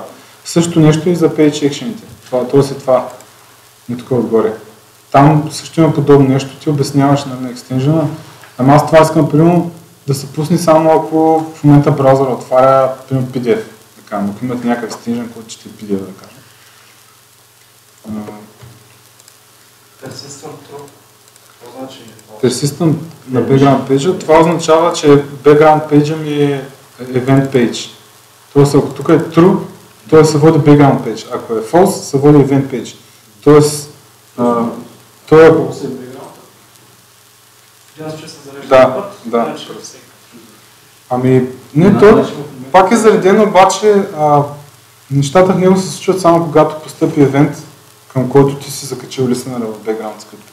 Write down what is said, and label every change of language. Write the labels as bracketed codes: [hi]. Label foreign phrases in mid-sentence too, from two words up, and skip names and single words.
[bg] Същото нещо и за [en] page action- [bg] ите. Това и тук отгоре. Там също има подобно нещо, ти обясняваш на екстенжена. Ама аз това искам, примерно, да се пусне само ако в момента браузъра отваря, примерно, PDF. Така, ако имате някакъв екстенжен, който ще е PDF, да кажем. [en] Persistent true. [bg] Какво значи? [en] Persistent на background page, [bg] това означава, че [en] background page [bg] ми е [en] event page. [bg] Тоест, ако тук е true, той се води [en] background page. [bg] Ако е false, се води [en] event page. [bg] Тоест, той е... Да. Ами, не, той пак е зареден, обаче нещата в него се случват само когато постъпи евент, към който ти си закачил листенера в background скрипта.